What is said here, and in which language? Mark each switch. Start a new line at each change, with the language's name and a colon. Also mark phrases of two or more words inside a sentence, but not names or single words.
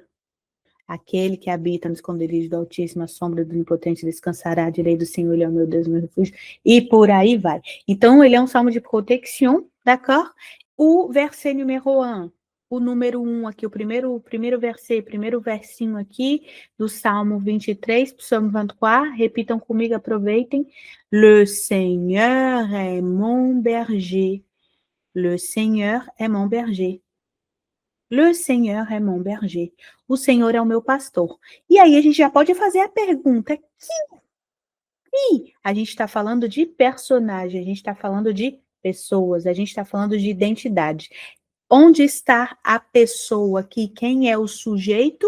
Portuguese: Aquele que habita no esconderijo do Altíssimo, a sombra do Onipotente descansará à direita do Senhor, ele é o meu Deus, meu refúgio, e por aí vai. Então, ele é um salmo de proteção, d'accord? O verset número 1, o número 1 aqui, o primeiro versinho aqui do Salmo 23, Psalm 24, repitam comigo, aproveitem.
French: Le Seigneur est mon berger. Le Seigneur est mon berger. Le Seigneur est mon berger.
Portuguese: O Senhor é o meu pastor. E aí a gente já pode fazer a pergunta, que a gente está falando de personagem, a gente está falando de pessoas, a gente está falando de identidade. Onde está a pessoa aqui? Quem é o sujeito?